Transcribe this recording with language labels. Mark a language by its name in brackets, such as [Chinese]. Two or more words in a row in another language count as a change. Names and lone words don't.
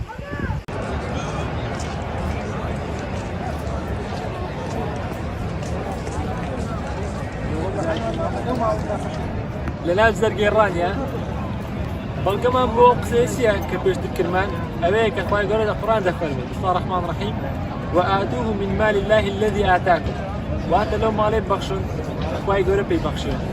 [Central Kurdish] لە ناو زەرگێڕانیە بەڵگەمان بۆ قسەیە کە پێشتر کردمان ئەوەیە کە خوای گەورە لە قورئان دەفەرمێت [Arabic] بسم الله الرحمن الرحیم وآتوه من مال الله الذي آتاكم، [Central Kurdish] واتە لەو ماڵێ بەخشن خوای گەورە پێی بەخشێت.